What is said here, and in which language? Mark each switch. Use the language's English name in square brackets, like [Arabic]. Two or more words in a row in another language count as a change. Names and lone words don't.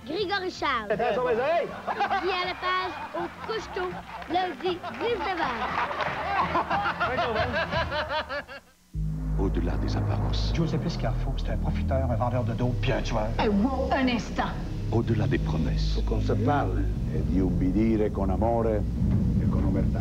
[French] Grégory Charles, Guy à la page au couche-tôt, lundi 19h. Au-delà des apparences, Giuseppe Scarfo, c'est un profiteur, un vendeur de dope, puis un tueur. Wow, un instant. au-delà des promesses. Qu'on se parle [Italian] e di ubbidire con amore e con omertà.